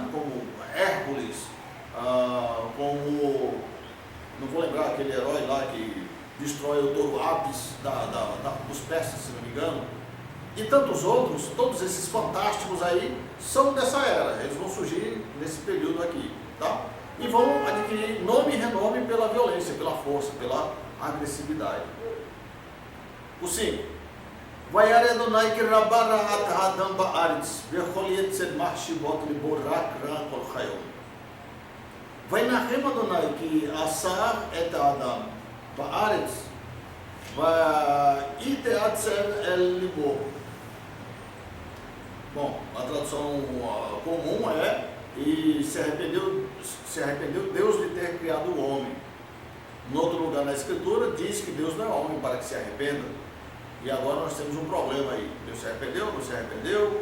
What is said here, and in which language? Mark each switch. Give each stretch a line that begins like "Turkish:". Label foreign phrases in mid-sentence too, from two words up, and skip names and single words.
Portuguese: Como Hércules, como, não vou lembrar aquele herói lá que destrói o touro Apis dos persas, se não me engano, e tantos outros, todos esses fantásticos aí, são dessa era. Eles vão surgir nesse período aqui, tá? E vão adquirir nome e renome pela violência, pela força, pela agressividade. O 5.
Hebrew: וירא אדני כי רבה רעת האדם בארץ וכל יצר מחשבות לבו רק רע כל היום. וינחם אדני כי עשה את האדם בארץ ויתעצב אל לבו.
Portuguese: Bom, a tradução comum é: e se arrependeu Deus de ter criado o homem. No outro lugar na Escritura diz que Deus não é homem para que se arrependa. E agora nós temos um problema aí. Deus se arrependeu, não se arrependeu?